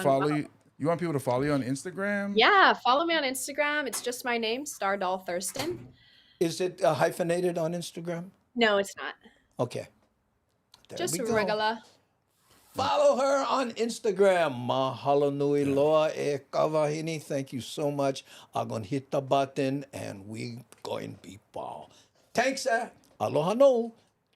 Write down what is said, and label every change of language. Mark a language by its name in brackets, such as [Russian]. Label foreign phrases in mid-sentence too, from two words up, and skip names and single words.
[English] follow you? You want people to follow you on Instagram? Yeah, follow me on Instagram. It's just my name, Star Dahl-Thurston. Is it hyphenated on Instagram? No, it's not. Okay. There Just we go. regular. Follow her on Instagram. [Hawaiian] Mahalo nui loa e kawahini. [English] Thank you so much. I'm going to hit the button and we going to be ball. Thanks, [Hawaiian] Aloha no.